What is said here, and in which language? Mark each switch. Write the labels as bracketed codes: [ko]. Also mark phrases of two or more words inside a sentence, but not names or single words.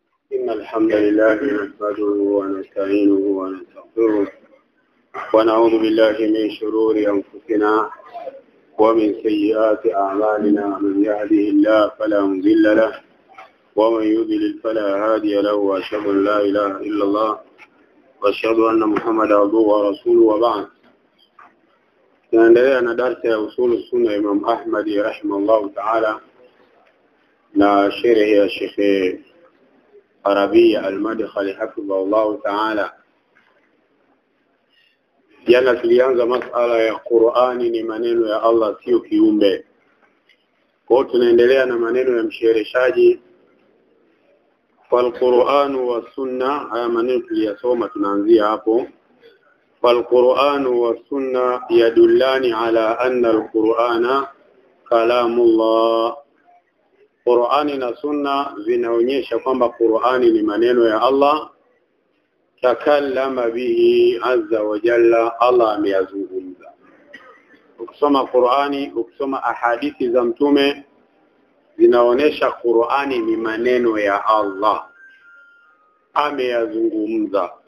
[ar] إن الحمد لله نحمده ونستعينه ونستغفره ونعوذ بالله من شرور أنفسنا ومن سيئات أعمالنا. من يهده الله فلا مضل له ومن يضلل فلا هادي له، وأشهد أن لا إله إلا الله وأشهد أن محمدا عبده ورسوله. وبعد، [sw] tunaendelea na darasa ya usulu sunna Imam Ahmad [ar] رحمه الله تعالى [sw] na sherehe ya Sheikh Arabia al-Madkhali [ar] حفظه الله تعالى. [sw] Jana tulianza masala ya Qur'ani ni maneno ya Allah, sio kiumbe. Kwa tunaendelea na maneno ya mshereheshaji [ar] فالقرآن والسنة. [sw] haya maneno tuliyasoma, tunaanzia hapo. [ar] فالقرآن والسنة يدلان على أن القرآن كلام الله. [sw] Qur'ani na sunna zinaonyesha kwamba Qur'ani ni maneno ya Allah, [ar] تكلم به عز وجل, [sw] Allah ameyazungumza. Ukisoma Qur'ani, ukisoma ahadithi za mtume, zinaonyesha Qur'ani ni maneno ya Allah, ameyazungumza.